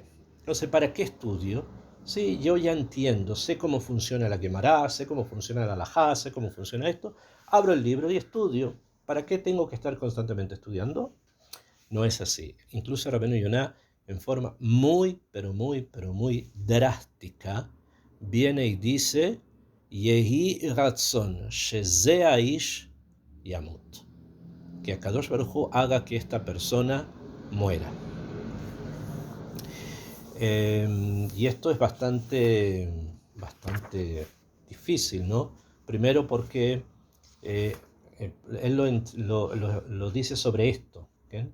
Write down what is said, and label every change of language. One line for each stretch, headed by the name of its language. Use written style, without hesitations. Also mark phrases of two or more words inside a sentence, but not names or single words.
Spanish: Entonces, ¿para qué estudio? Sí, yo ya entiendo, sé cómo funciona la Guemará, sé cómo funciona la Halajá, sé cómo funciona esto, abro el libro y estudio. ¿Para qué tengo que estar constantemente estudiando? No es así. Incluso Rabbeinu Yonah, en forma muy, pero muy, pero muy drástica, viene y dice,
Hebrew: יהי רצון שזה האיש ימות.
Spanish: Que
Hebrew: הקדוש ברוך הוא
Spanish: haga que esta persona muera. Y esto es bastante difícil, ¿no? Primero porque él lo dice sobre esto, ¿okay?